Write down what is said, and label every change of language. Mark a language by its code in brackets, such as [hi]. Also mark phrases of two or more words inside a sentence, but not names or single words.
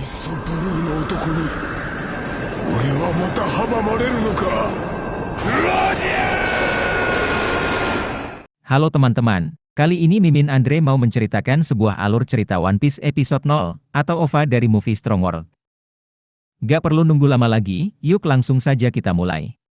[ja] ブルーの男に俺はまた阻まれるのか。 [id] Halo teman-teman, kali ini Mimin Andre mau menceritakan sebuah alur cerita One Piece episode 0, atau OVA dari movie Strong World. Gak perlu nunggu lama lagi, yuk langsung saja kita mulai.